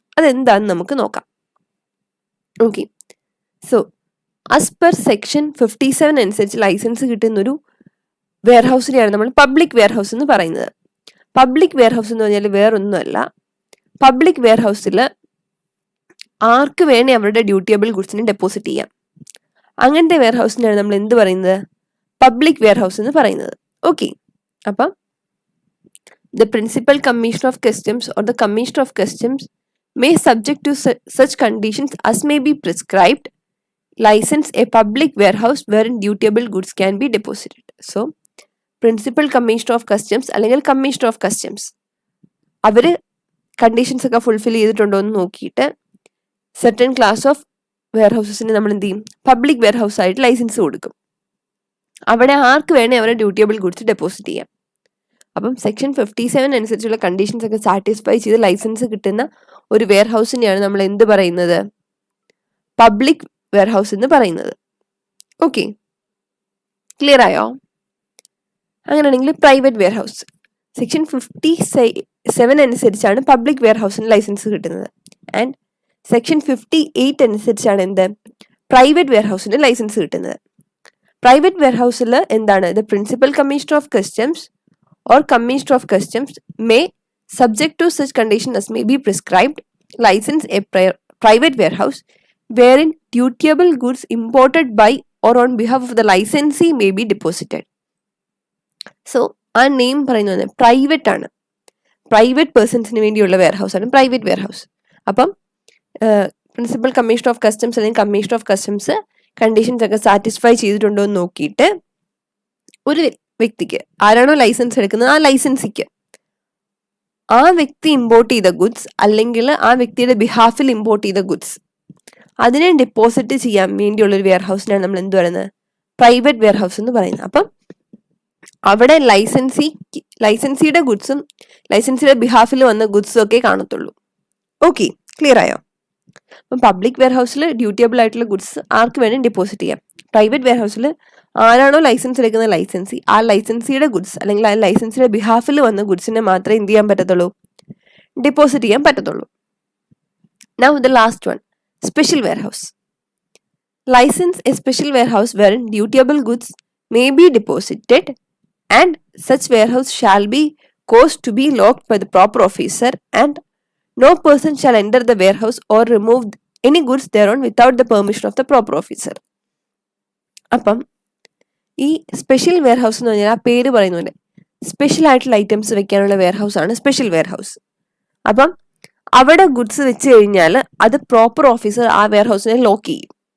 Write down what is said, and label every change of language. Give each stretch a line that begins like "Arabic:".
Malayalam: അതെന്താണെന്ന് നമുക്ക് നോക്കാം. Okay, so as per section 57 അനുസരിച്ച് ലൈസൻസ് കിട്ടുന്നൊരു വെയർഹൗസിനെയാണ് നമ്മൾ പബ്ലിക് വെയർഹൗസ് എന്ന് പറയുന്നത്. പബ്ലിക് വെയർഹൗസ് എന്ന് പറഞ്ഞാൽ വേറൊന്നുമല്ല, പബ്ലിക് വെയർഹൗസിൽ ആർക്ക് വേണേ അവരുടെ ഡ്യൂട്ടിയബിൾ ഗുഡ്സിനെ ഡെപ്പോസിറ്റ് ചെയ്യാം. അങ്ങനത്തെ വെയർഹൗസിനാണ് നമ്മൾ എന്ത് പറയുന്നത്? പബ്ലിക് വെയർഹൗസ് എന്ന് പറയുന്നത്.
English: Okay, അപ്പം the principal commissioner of customs or the commissioner of customs may subject to such conditions as may be prescribed license a public warehouse wherein dutiable goods can be deposited.
Malayalam: So principal commissioner of customs അല്ലെങ്കിൽ commissioner of customs അവര് conditions ഒക്കെ fulfil ചെയ്തിട്ടുണ്ടോ എന്ന് നോക്കിയിട്ട് certain class of വെയർഹൗസസിന് നമ്മൾ എന്ത് ചെയ്യും? Public warehouse ആയിട്ട് ലൈസൻസ് കൊടുക്കും. അവിടെ ആർക്ക് വേണേ അവരുടെ ഡ്യൂട്ടിയബിൾ ഗുഡ്സ് ഡെപ്പോസിറ്റ് ചെയ്യാം. അപ്പം സെക്ഷൻ 57 അനുസരിച്ചുള്ള കണ്ടീഷൻസ് ഒക്കെ സാറ്റിസ്ഫൈ ചെയ്ത് ലൈസൻസ് കിട്ടുന്ന ഒരു വെയർഹൗസിനെയാണ് നമ്മൾ എന്ത് പറയുന്നത്? പബ്ലിക് വെയർഹൗസ് എന്ന് പറയുന്നത്. ഓക്കെ, ക്ലിയർ ആയോ? അങ്ങനെയാണെങ്കിൽ പ്രൈവറ്റ് വെയർഹൗസ് സെക്ഷൻ 57 അനുസരിച്ചാണ് പബ്ലിക് വെയർഹൗസിന് ലൈസൻസ് കിട്ടുന്നത്. ആൻഡ് സെക്ഷൻ 58 അനുസരിച്ചാണ് എന്ത് പ്രൈവറ്റ് വെയർഹൗസിന് ലൈസൻസ് കിട്ടുന്നത്. പ്രൈവറ്റ് വെയർഹൗസിൽ എന്താണ്?
English: The principal commissioner of customs or commissioner of customs may, subject to such condition as may be prescribed, license a private warehouse wherein dutiable goods imported by or on behalf of the licensee may be deposited.
Malayalam: So ആ name പറയുന്നത് private ആണ്, private പേഴ്സൺസിന് വേണ്ടിയുള്ള warehouse ആണ് private warehouse. അപ്പം principal commissioner of customs അല്ലെങ്കിൽ commissioner of customs conditions ഒക്കെ satisfy ചെയ്തിട്ടുണ്ടോ എന്ന് നോക്കിയിട്ട് ഒരു വ്യക്തിക്ക് ആരാണോ ലൈസൻസ് എടുക്കുന്നത് ആ ലൈസൻസിക്ക് ആ വ്യക്തി ഇമ്പോർട്ട് ചെയ്ത ഗുഡ്സ് അല്ലെങ്കിൽ ആ വ്യക്തിയുടെ ബിഹാഫിൽ ഇമ്പോർട്ട് ചെയ്ത ഗുഡ്സ് അതിനെ ഡെപ്പോസിറ്റ് ചെയ്യാൻ വേണ്ടിയുള്ളൊരു വെയർ ഹൗസിനാണ് നമ്മൾ എന്ത് പറയുന്നത്, പ്രൈവറ്റ് വെയർ ഹൗസ് എന്ന് പറയുന്നത്. അപ്പം അവിടെ ലൈസൻസിയുടെ ഗുഡ്സും ലൈസൻസിയുടെ ബിഹാഫിൽ വന്ന ഗുഡ്സും ഒക്കെ കാണത്തുള്ളൂ. ഓക്കെ, ക്ലിയർ ആയോ? അപ്പം പബ്ലിക് വെയർ ഹൗസിൽ ഡ്യൂട്ടിയബിൾ ആയിട്ടുള്ള ഗുഡ്സ് ആർക്ക് വേണം ഡെപ്പോസിറ്റ് ചെയ്യാം. പ്രൈവറ്റ് വെയർ ഹൗസിൽ ആരാണോ ലൈസൻസ് എടുക്കുന്ന ലൈസൻസി, ആ ലൈസൻസിയുടെ ഗുഡ്സ് അല്ലെങ്കിൽ ആ ലൈസൻസിയുടെ ബിഹാഫിൽ വന്ന ഗുഡ്സിനെ മാത്രമേ എന്ത് ചെയ്യാൻ പറ്റത്തുള്ളൂ, ഡെപ്പോസിറ്റ് ചെയ്യാൻ പറ്റത്തുള്ളൂ.
English: Now the last one, special warehouse. License a special warehouse wherein dutiable goods may be deposited and such warehouse shall be caused to be locked by the proper officer and no person shall enter the warehouse or remove any goods thereon without the permission of the proper officer.
Malayalam: അപ്പം ഈ special wear house എന്ന് പറഞ്ഞാൽ ആ പേര് പറയുന്ന പോലെ special ആയിട്ടുള്ള items വെക്കാനുള്ള വെയർ ഹൗസ് ആണ് സ്പെഷ്യൽ വെയർ ഹൗസ്. അപ്പം അവിടെ ഗുഡ്സ് വെച്ച് കഴിഞ്ഞാൽ അത് പ്രോപ്പർ ഓഫീസർ ആ വെയർ ഹൗസിനെ ലോക്ക് ചെയ്യും.